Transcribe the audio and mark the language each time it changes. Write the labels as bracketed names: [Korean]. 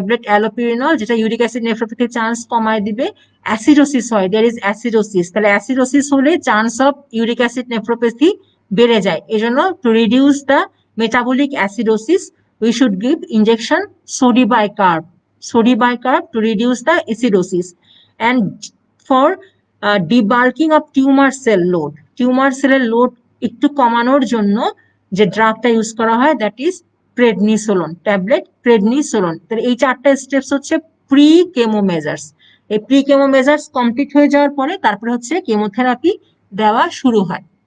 [Bangla] Allopurinol যেটা uric acid নেফ্রোপ্যাথির chance কমায় দিবে। অ্যাসিডোসিস হয়, [English] there is acidosis, [Bangla] তাহলে অ্যাসিডোসিস হলে chance of uric acid nephropathy বেড়ে যায়। [English] এজন্য to reduce the metabolic acidosis, we should give injection sodibicarb to reduce the acidosis. And for debulking of tumor cell load, [Bangla] load একটু কমানোর জন্য যে ড্রাগটা use করা হয়, [English] that is prednisolone tablet, [Bangla] prednisolone. তাহলে এই 4টা স্টেপস হচ্ছে প্রি কেমো মেজার্স। এই প্রি কেমো মেজার্স কমপ্লিট হয়ে যাওয়ার পরে তারপরে হচ্ছে কেমোথেরাপি দেওয়া শুরু হয়।